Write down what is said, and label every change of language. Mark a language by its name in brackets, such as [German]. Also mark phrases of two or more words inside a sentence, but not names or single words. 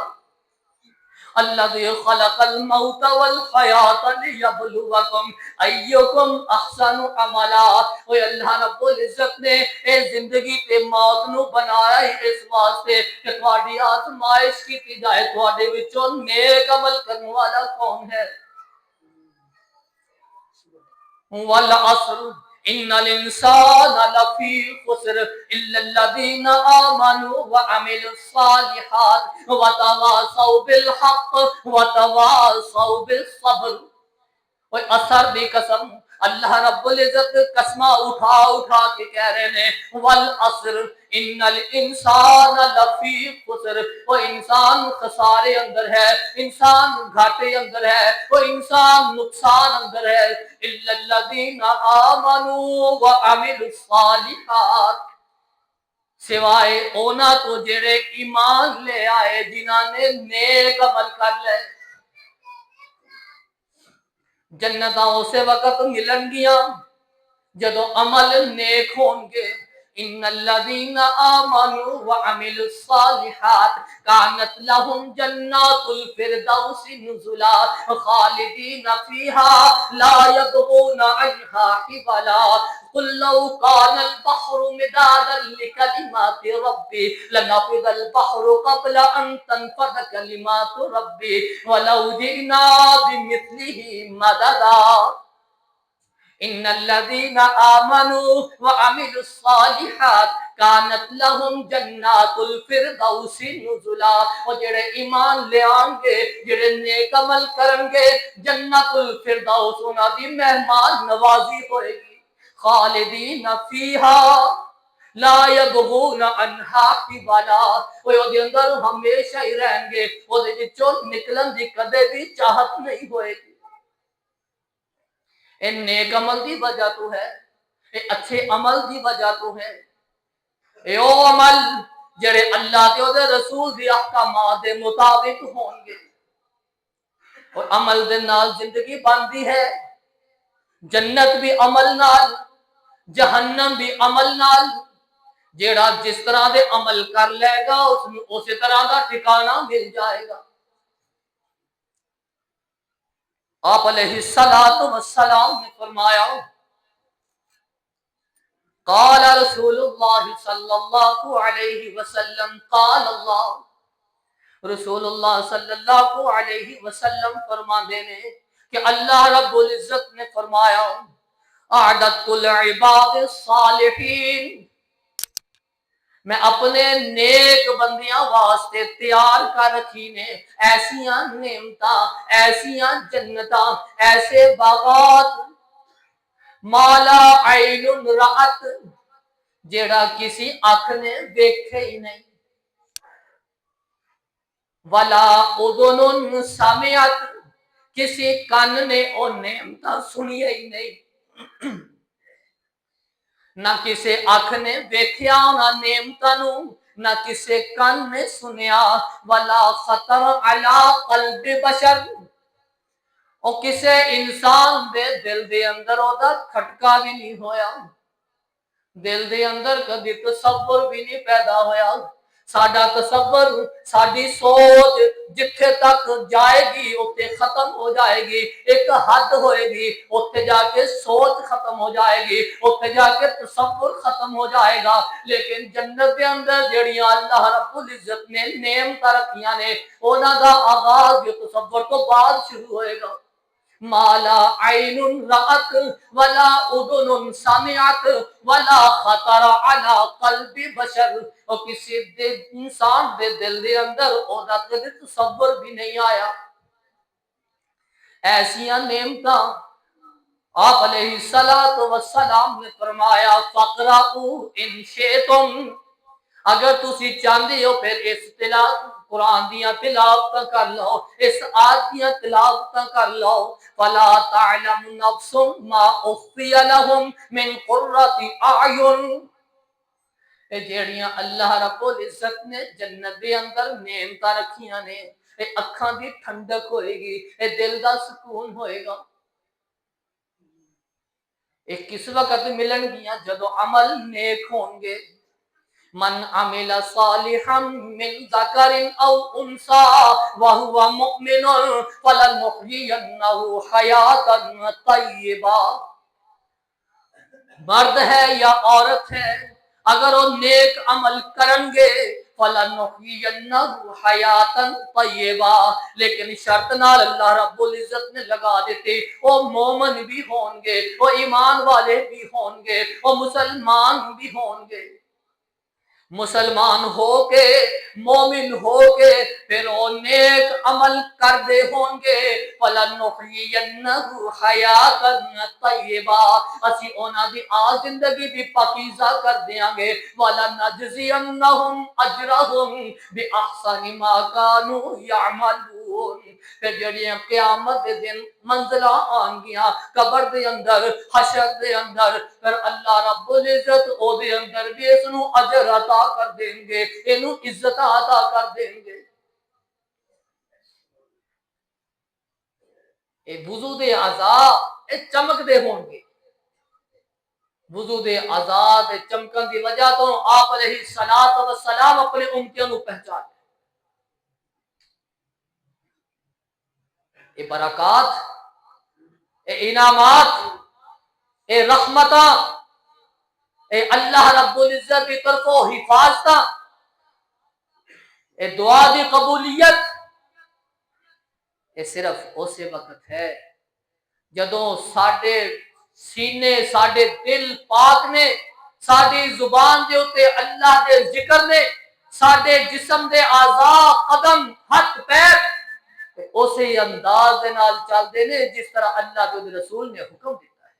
[Arabic] الذی خلق الموت والحیات لیبلوکم ایکم احسن عملا، [Punjabi] وہ اللہ رب العزت نے اے زندگی تے موت نو بنایا ہی اس واسطے کہ تہاڈی آزمائش کی جائے تہاڈے وچوں نیک عمل کرنے والا کون ہے۔ [Arabic] والعصر ان الانسان لفی خسر الا الذین آمنوا وعملوا الصالحات وتواصوا بالحق وتواصوا بالصبر۔ [Punjabi] اور اثر دی قسم اللہ رب العزت قسمہ اٹھا اٹھا کے کہہ رہے ہیں [Arabic] والعصر ان الانسان لفی خسر، [Punjabi] وہ انسان خسارے اندر ہے، انسان گھاٹے اندر ہے، وہ انسان نقصان اندر ہے، [Arabic] الا الذین آمنوا وعملوا الصالحات، [Punjabi] سوائے اونا تو جڑے ایمان لے آئے جنہاں نے نیک عمل کر لے۔ جنتاں اسے وقت ملن گیاں جدو عمل نیک ہون گے۔ [Arabic] ان الذین آمنوا وعملوا الصالحات کانت لهم جنات الفردوس نزلا خالدین فیہا لا یبغون عنہا حولا قل لو کان البحر مدادا لکلمات ربی لنفد البحر قبل ان تنفد کلمات ربی ولو جئنا بمثلہ مددا۔ ان الذین آمنوا وعملوا الصالحات کانت لهم جنات الفردوس نزلا، [Punjabi] اور جڑے ایمان لے آن گے جڑے نیک عمل کرن گے جنت الفردوس انہاں دی مہمان نوازی ہوئے گی، [Arabic] خالدین فیہا لا یبغون عنہا حولا، [Punjabi] وہ دے اندر ہمیشہ ہی رہیں گے، وہ دے وچوں نکلن دی کدے بھی چاہت نہیں ہوئے گی۔ اے نیک عمل دی وجہ تو ہے، اے اچھے عمل دی وجہ تو ہے، اے او عمل جڑے اللہ تے او دے رسول دی احکامات دے مطابق ہون گے، اور عمل دے نال زندگی بندی ہے، جنت بھی عمل نال، جہنم بھی عمل نال، جیڑا جس طرح دے عمل کر لے گا اسی طرح دا ٹھکانہ مل جائے گا۔ [Arabic] آپ علیہ السلام [Punjabi] نے فرمایا [Arabic] قال رسول اللہ صلی اللہ علیہ وسلم قال اللہ، رسول اللہ صلی اللہ علیہ وسلم [Punjabi] فرماندے نے کہ اللہ رب العزت نے فرمایا [Arabic] اعددت العباد الصالحین، [Punjabi] میں اپنے نیک بندیاں واسطے تیار کر رکھی نے ایسیاں نعمتاں، ایسیاں جنتاں، ایسے باغات [Arabic] مالا عین رأت [Punjabi] جیڑا کسی آنکھ نے دیکھے ہی نہیں، [Arabic] ولا اذن سمعت [Punjabi] کسی کان نے او نعمتاں سنی ہی نہیں، نہ کسی آنکھ نے دیکھیا نہ نعمتاں نو، نہ کسی کان نے سنیا، [Arabic] ولا خطر علی قلب بشر، [Punjabi] اور کسی انسان دے دل دے اندر او دا کھٹکا بھی نہیں ہویا، دل دے اندر کبھی تصور بھی نہیں پیدا ہویا، ساڈا تصور ساری سوچ جتھے تک جائے گی اتنے ختم ہو جائے گی، ایک حد ہوئے گی اتنے جا کے سوچ ختم ہو جائے گی، اتنے جا کے تصور ختم ہو جائے گا۔ لیکن جنت کے اندر جڑیاں اللہ رب العزت نے نعمتاں رکھیاں نے انہاں دا آغاز جو تصور تو بعد شروع ہوئے گا۔ [Arabic] مالا عین رأت ولا اذن سمعت ولا خطر على قلب بشر، [Punjabi] اور کسی انسان دے دل دے اندر او دا کدی تصور بھی نہیں آیا۔ ایسیاں نعمتاں آپ [Arabic] علیہ الصلوۃ والسلام [Punjabi] نے فرمایا [Arabic] فقرؤ ان شئتم، [Punjabi] اگر تسی چاہندے ہو پھر اس قرآن دیاں تلاوتاں کر لو، اس آیت دیاں تلاوتاں کر لو۔ [Arabic] فلا تعلم نفس ما اخفی لهم من قرۃ اعین، [Punjabi] اے جیڑیاں اللہ رب العزت نے جنت دے اندر نعمتاں رکھیاں نے، اے اکھاں دی ٹھنڈک ہوئے گی، اے دل دا سکون ہوئے گا۔ اے کس وقت ملن گیاں؟ جدو عمل نیک ہون گے۔ [Arabic] من عمل صالحا من ذکر او انثى وهو مؤمن فلنحيينه حیاة طیبہ، [Punjabi] مرد ہے یا عورت ہے اگر وہ نیک عمل کرن گے [Arabic] فلنحيينه حیاة طیبہ، [Punjabi] لیکن شرط نال اللہ رب العزت نے لگا دیتے وہ مومن بھی ہوں گے، وہ ایمان والے بھی ہوں گے، وہ مسلمان بھی ہوں گے۔ مسلمان ہو کے مومن ہو کے پھر وہ نیک عمل کر دے ہوں گے [Arabic] فَلَنُحْيِيَنَّهُ حَيَاةً طَيِّبَةً، [Punjabi] اسی انہاں دی زندگی بھی پاکیزہ کر دیاں گے [Arabic] وَلَنَجْزِيَنَّهُمْ أَجْرَهُمْ بِأَحْسَنِ مَا كَانُوا يَعْمَلُونَ۔ [Punjabi] پھر جڑیاں قیامت دے دن منزلہ آن گیاں قبر دے اندر حشر دے اندر، پھر اللہ رب العزت او دے اندر بھی اس نو اجر عطا کر دیں گے، اینو عزت عطا کر دیں گے۔ اے وضو دے اعضاء اے چمک دے ہون گے، وضو دے اعضاء دے چمکن دی وجہ تو آپ [Arabic] علیہ الصلوۃ والسلام [Punjabi] اپنے امتیاں نو پہچان، اے برکات، اے انعامات، اے رحمتاں، اے اللہ رب العزت کی طرفوں حفاظتاں، اے دعا دی قبولیت، اے صرف اسی وقت ہے جدوں ساڈے سینے ساڈے دل پاک نے، ساڈی زبان دے اوتے اللہ دے ذکر نے، ساڈے جسم دے اعضاء قدم ہاتھ پیر اسی انداز دے نال چل دے نے جس طرح اللہ کے رسول نے حکم دیتا ہے۔